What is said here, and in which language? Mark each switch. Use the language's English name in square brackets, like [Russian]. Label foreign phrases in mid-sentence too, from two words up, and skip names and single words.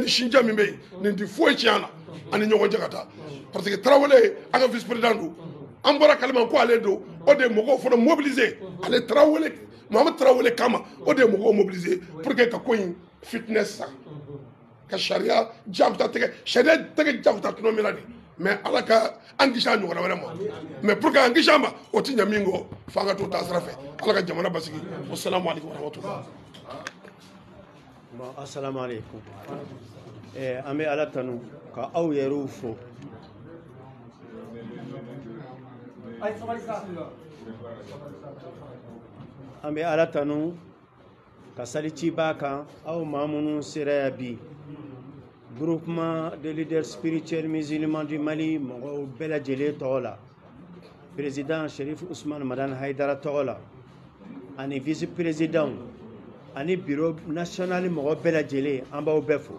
[Bambara] ni sinja min bɛ yen nin tɛ foyi tiɲɛ na ani ɲɔgɔn cɛ ka taa [French] parce que [Bambara] Tarawele an ka [French] vice président [Bambara] don an bɔra kalima ko ale don o de ye mɔgɔw fana mobiliser ale Tarawele Muhamadu Tarawele kama o de ye mɔgɔw mobiliser [French] pour que [Bambara] ka ko in fitness sa ka sariya jakuta tigɛ sariya tɛgɛ jakuta tuma min na de mais ala ka an kisi a ɲɔgɔnna wɛrɛ ma [French] mais pour que [Bambara] an kisi a ma o tɛ ɲɛ min kɔ f'an ka t'o taasira fɛ ala ka jamana basigi [Arabic] والسلام عليكم ورحمة الله. Bon, السلام عليكم. [Bambara] An bɛ ala tanu ka aw yɛrɛw fo. An bɛ ala tanu ka salici b'a kan aw maa minnu sera yan bi [French] groupement de leaders spirituels musulmans du Mali [Bambara] mɔgɔw bɛɛ lajɛlen tɔgɔ la président Cherif Ousmane Madane Haidara tɔgɔ la ani [French] vice président [Bambara] ani [French] bureau national [Bambara] mɔgɔ bɛɛ lajɛlen an b'aw bɛɛ fo.